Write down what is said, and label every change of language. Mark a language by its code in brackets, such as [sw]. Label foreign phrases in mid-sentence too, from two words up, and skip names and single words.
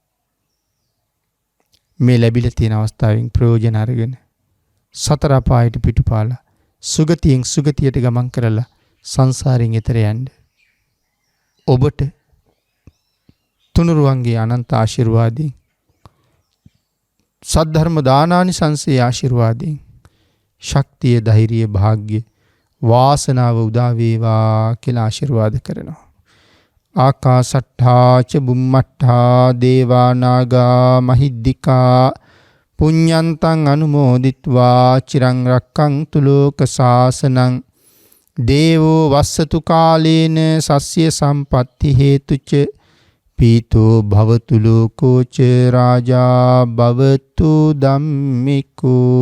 [si] මේ ලැබිලා තියෙන අවස්ථාවෙන් ප්‍රයෝජන අරගෙන සතර අපායට පිටුපාලා සුගතියෙන් සුගතියට ගමන් කරලා සංසාරයෙන් එතර යන්න ඔබට තුනුරුවන්ගේ අනන්ත ආශිර්වාදයෙන් සද්ධර්ම දානානිසංසයේ ආශිර්වාදයෙන් ශක්තිය ධෛර්යය භාග්‍ය වාසනාව උදා වේවා කියලා ආශිර්වාද කරනවා. [pi] ආකාසට්ඨා ච බුම්මට්ඨා දේවා නාග මහිද්దికා පුඤ්ඤන්තං අනුමෝදිත්වා චිරං රක්ඛන්තු ලෝක සාසනං දේවෝ වස්සතු කාලේන සස්්‍ය සම්පත්ති හේතුච පීතෝ භවතු ලෝකෝච රාජා භවතු ධම්මිකෝ.